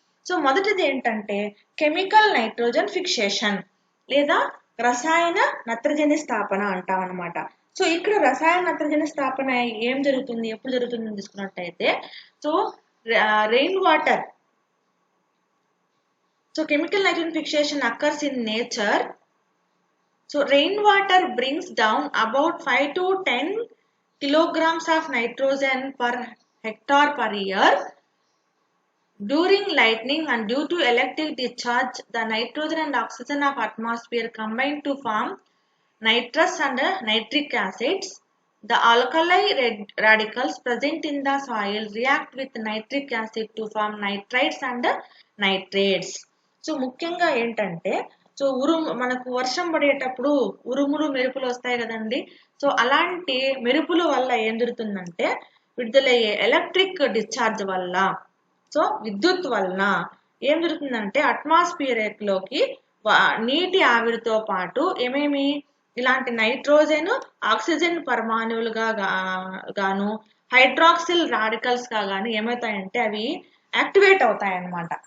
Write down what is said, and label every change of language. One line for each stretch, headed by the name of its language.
Telugu: So మొదటిది ఏంటంటే chemical nitrogen fixation లేదా రసాయన నత్రజని స్థాపన అంటాం అనమాట. సో ఇక్కడ రసాయన నత్రజని స్థాపన ఏం జరుగుతుంది, ఎప్పుడు జరుగుతుంది తీసుకున్నట్టయితే,
English: So rain water, so chemical nitrogen fixation occurs in nature. So rain water brings down about 5 to 10 kilograms of nitrogen per hectare per year. During lightning and due to electric discharge, the nitrogen and oxygen of atmosphere combine to form nitrous and nitric acids. The alkali radicals present in the soil react with nitric acid to form nitrites and nitrates.
Telugu: So ముఖ్యంగా ఏంటంటే, so మనకు వర్షం పడేటప్పుడు ఉరుములు మెరుపులు వస్తాయి కదండి. So అలాంటి మెరుపుల వల్ల ఏం జరుగుతుందంటే విడుదలయ్యే ఎలక్ట్రిక్ డిశ్చార్జ్ వల్ల, సో విద్యుత్ వలన ఏం జరుగుతుందంటే అట్మాస్ఫియర్ లోకి నీటి ఆవిరితో పాటు ఏమేమి ఇలాంటి నైట్రోజన్ ఆక్సిజన్ పరమాణువులుగా గాను హైడ్రాక్సిల్ రాడికల్స్ గా గాను ఏమవుతాయంటే అవి యాక్టివేట్ అవుతాయి అన్నమాట.